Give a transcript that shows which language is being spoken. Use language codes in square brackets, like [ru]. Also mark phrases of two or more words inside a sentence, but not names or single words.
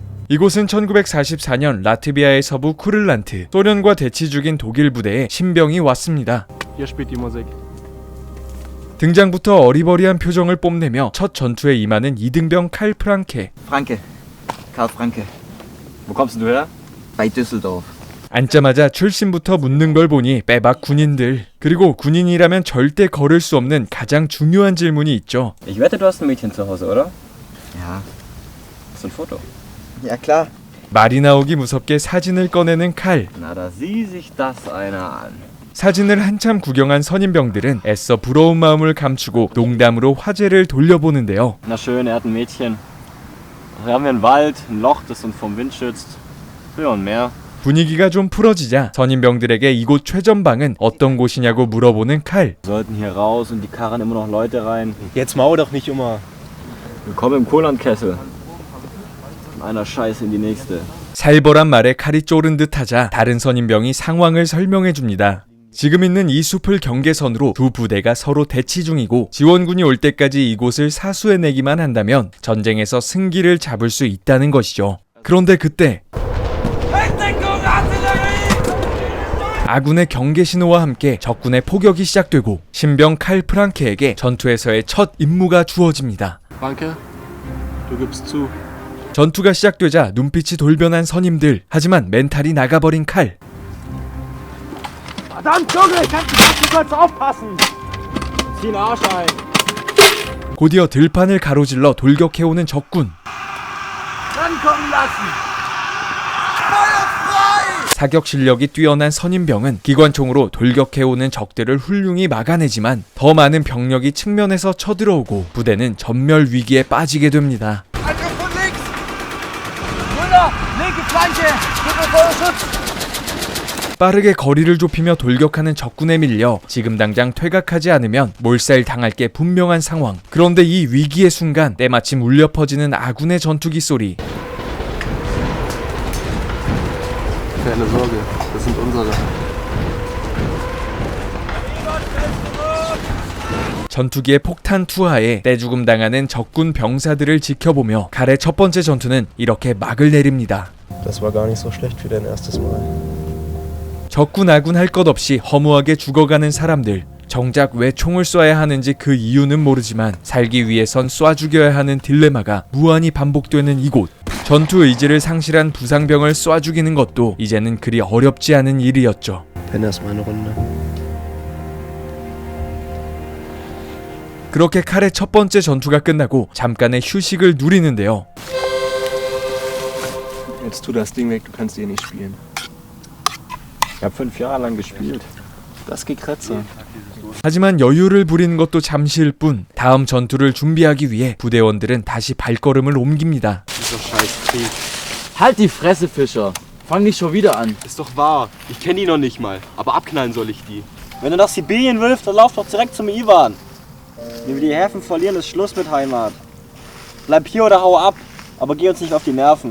[ko] 이곳은 1944년 라트비아의 서부 쿠를란트, 소련과 대치 중인 독일 부대에 신병이 왔습니다. 등장부터 어리버리한 표정을 뽐내며 첫 전투에 임하는 이등병 칼 프랑케. [de] Franke. Karl Franke. Wo kommst du her? Bei Düsseldorf. [ko] 앉자마자 출신부터 묻는 걸 보니 빼박 군인들. 그리고 군인이라면 절대 거를 수 없는 가장 중요한 질문이 있죠. [de] Ich wette, du hast ein Mädchen zu Hause, oder? Ja. Hast du ein Foto? Ja, klar. [ko] 말이 나오기 무섭게 사진을 꺼내는 칼. [de] Na, da sieh sich das einer an. [ko] 사진을 한참 구경한 선임병들은 애써 부러운 마음을 감추고 농담으로 화제를 돌려보는데요. [de] Na schön, er hat ein Mädchen. Hier haben wir einen Wald, ein Loch, das uns vom Wind schützt. Ja, und mehr. [ko] 분위기가 좀 풀어지자 선임병들에게 이곳 최전방은 어떤 곳이냐고 물어보는 칼. [de] Wir sollten hier raus und die karren immer noch Leute rein. Jetzt maul doch nicht immer. Willkommen im Kohllandkessel. Von einer Scheiße in die nächste. [ko] 살벌한 말에 칼이 쪼른 듯하자 다른 선임병이 상황을 설명해 줍니다. 지금 있는 이 숲을 경계선으로 두 부대가 서로 대치 중이고 지원군이 올 때까지 이곳을 사수해내기만 한다면 전쟁에서 승기를 잡을 수 있다는 것이죠. 그런데 그때 아군의 경계 신호와 함께 적군의 포격이 시작되고 신병 칼 프랑케에게 전투에서의 첫 임무가 주어집니다. [de] Franke, du gibst zu. [ko] 전투가 시작되자 눈빛이 돌변한 선임들. 하지만 멘탈이 나가버린 칼. [de] Verdammt, Junge, du sollst aufpassen. Zieh den Arsch ein. [ko] 곧이어 들판을 가로질러 돌격해오는 적군. [de] Rankommen lassen. [ko] 사격 실력이 뛰어난 선임병은 기관총으로 돌격해오는 적들을 훌륭히 막아내지만 더 많은 병력이 측면에서 쳐들어오고 부대는 전멸 위기에 빠지게 됩니다. 빠르게 거리를 좁히며 돌격하는 적군에 밀려 지금 당장 퇴각하지 않으면 몰살 당할 게 분명한 상황. 그런데 이 위기의 순간 때마침 울려 퍼지는 아군의 전투기 소리. [de] Keine Sorge, das sind unsere. [ko] 전투기의 폭탄 투하에 떼죽음 당하는 적군 병사들을 지켜보며 칼의 첫 번째 전투는 이렇게 막을 내립니다. [de] Das war gar nicht so schlecht für dein erstes Mal. [ko] 적군 아군 할 것 없이 허무하게 죽어가는 사람들. 정작 왜 총을 쏴야 하는지 그 이유는 모르지만 살기 위해선 쏴 죽여야 하는 딜레마가 무한히 반복되는 이곳. 전투 의지를 상실한 부상병을 쏴 죽이는 것도 이제는 그리 어렵지 않은 일이었죠. [de] Wenn das meine Runde. [ko] 그렇게 칼의 첫 번째 전투가 끝나고 잠깐의 휴식을 누리는데요. [de] Jetzt tu das Ding weg, du kannst hier nicht spielen. Ich habe 5 Jahre lang gespielt. Das geht Kratzer. [ko] 하지만 여유를 부리는 것도 잠시일 뿐 다음 전투를 준비하기 위해 부대원들은 다시 발걸음을 옮깁니다. [de] Dieser scheiß Krieg. Halt die Fresse, Fischer. Fang nicht schon wieder an. Ist doch wahr. Ich kenne die noch nicht mal. Aber abknallen soll ich die. Wenn du nach Sibirien willst, dann lauf doch direkt zum Iwan. Wenn wir die Häfen verlieren, ist Schluss mit Heimat. Bleib hier oder hau ab, aber geh uns nicht auf die Nerven.